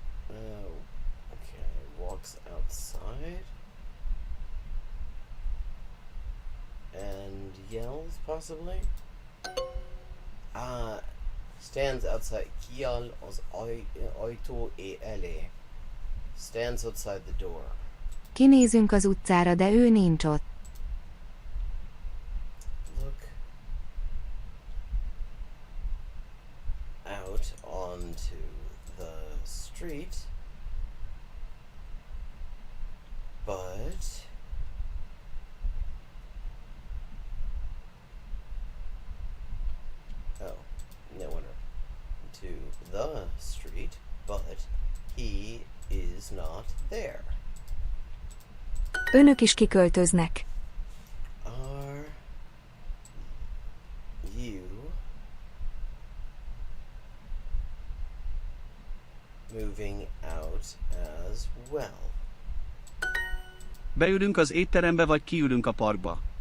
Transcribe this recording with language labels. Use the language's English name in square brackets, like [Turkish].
[English] Okay, walks outside and yells, possibly. Stands outside. [Hungarian] Kial az ajtó elé. [English] Stands outside the door. [Hungarian] Kinézünk az utcára, de ő nincs ott. [English] Look out onto the street, but no wonder. To the street, but he is not there. [Hungarian] Önök is kiköltöznek. [English] Are you moving out as well? [Hungarian] Beülünk az étterembe vagy kiülünk a parkba.